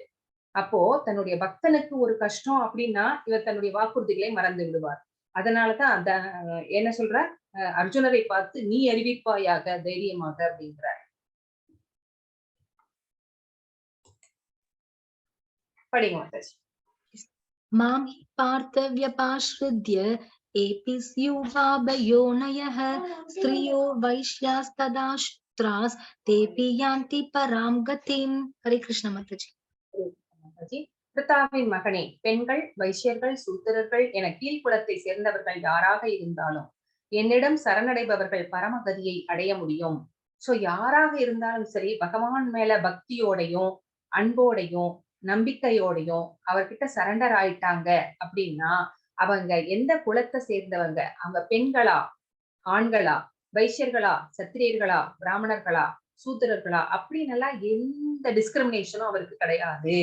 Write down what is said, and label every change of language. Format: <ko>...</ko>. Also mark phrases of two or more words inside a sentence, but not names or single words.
<ta>அப்போ தன்னுடைய பக்தனுக்கு ஒரு கஷ்டம் அப்படின்னா இவர் தன்னுடைய வாக்குறுதிகளை மறந்து விடுவார். அதனாலதான் அந்த என்ன சொல்ற, அர்ஜுனரை பார்த்து நீ அறிவிப்பாயாக தைரியமாக அப்படிங்கிறார். படிங்க மாதாஜி.</ta> <sa>मां हि पार्थव्यपाश्रित्य एपि स्युभावयोनयः स्त्रियो वैश्यास्तदा शूद्रास् तेऽपि यान्ति परां गतिम्. हरे कृष्ण माताजी.</sa> <ta>மாதாஜி, பிதாவின் மகனே, பெண்கள், வைசியர்கள், சூத்திரர்கள் என கீழ்குலத்தை சேர்ந்தவர்கள் யாராக இருந்தாலும் என்னிடம் சரணடைபவர்கள் பரமகதியை அடைய முடியும். சோ யாராக இருந்தாலும் சரி, பகவான் மேல பக்தியோடையும் அன்போடையும் நம்பிக்கையோடையும் அவர்கிட்ட சரண்டர் ஆயிட்டாங்க அப்படின்னா அவங்க எந்த குலத்தை சேர்ந்தவங்க, அவங்க பெண்களா, ஆண்களா, வைசியர்களா, சத்திரியர்களா, பிராமணர்களா, சூத்திரர்களா அப்படின்னு எல்லாம் எந்த டிஸ்கிரிமினேஷனும் அவருக்கு கிடையாது.</ta>